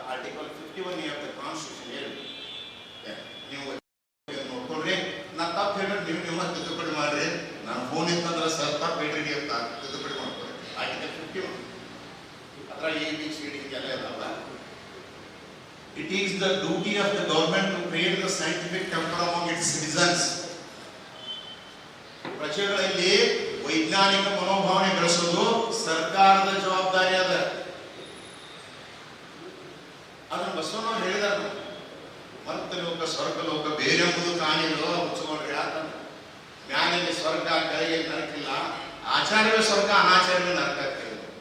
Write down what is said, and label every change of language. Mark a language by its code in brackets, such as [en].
[en] article 51 of the constitution [kn] ಹೇಳಿ ನೀವು ನೋಡ್ಕೊಳ್ರಿ. ನಾ ತಪ್ಪು ಹೇಳಿದ್ರೆ ನೀವು ನಿಮ್ಮ ತಿದ್ದುಪಡಿ ಮಾಡ್ರಿ. ನಾನು ಫೋನ್ ಇತ್ತಂದ್ರೆ ಸರ್ ತಪ್ಪು ಹೇಳ್ರಿ ಅಂತ ತಿದ್ದುಪಡಿ ಮಾಡ್ಕೊಳ್ರಿ. ಆರ್ಟಿಕಲ್ 51 ಅದ್ರ ABCD ಎಲ್ಲ ಇದಾವಲ್ಲ. [en] It is the duty of the government to create the scientific temper among its citizens. [kn] ಪ್ರಜೆಗಳಲ್ಲಿ ವೈಜ್ಞಾನಿಕ ಮನೋಭಾವನೆ ಬೆಳೆಸೋದು ಸರ್ಕಾರದ ಜವಾಬ್ದಾರಿ ಅದ. ಅದನ್ನು ಬಸವನವ್ರು ಹೇಳಿದಾರೆ. ಮರ್ತಲೋಕ ಸ್ವರ್ಗಲೋಕ ಬೇರೆಂಬುದು ಕಾಣಿರೋ ಮುಚ್ಚಿಕೊಂಡ್ರೆ ಯಾಕಂದ್ರೆ ಮ್ಯಾಲಿಗೆ ಸ್ವರ್ಗ ಕೆಳಗೆ ನರಕಿಲ್ಲ, ಆಚಾರ್ಯವೇ ಸ್ವರ್ಗ ಅನಾಚಾರ್ಯವೇ ನರಕ ಆಗ್ತದೆ.